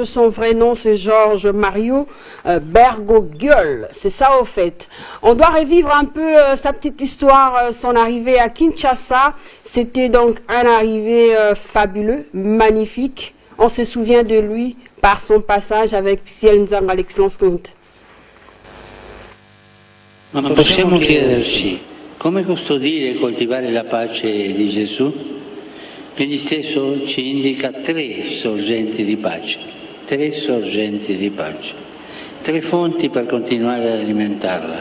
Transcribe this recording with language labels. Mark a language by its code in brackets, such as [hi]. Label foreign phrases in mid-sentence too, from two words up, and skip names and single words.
[fr] Son vrai nom, c'est Georges Mario Bergoglio. C'est ça, au fait. On doit revivre un peu sa petite histoire, son arrivée à Kinshasa. C'était donc un arrivé fabuleux, magnifique. On se souvient de lui par son passage avec Ciel Nzanga, l'excellence Comte. [it] Ma possiamo chiederci come custodire e coltivare la pace di Gesù? Egli stesso ci indica tre sorgenti di pace, tre fonti per continuare ad alimentarla.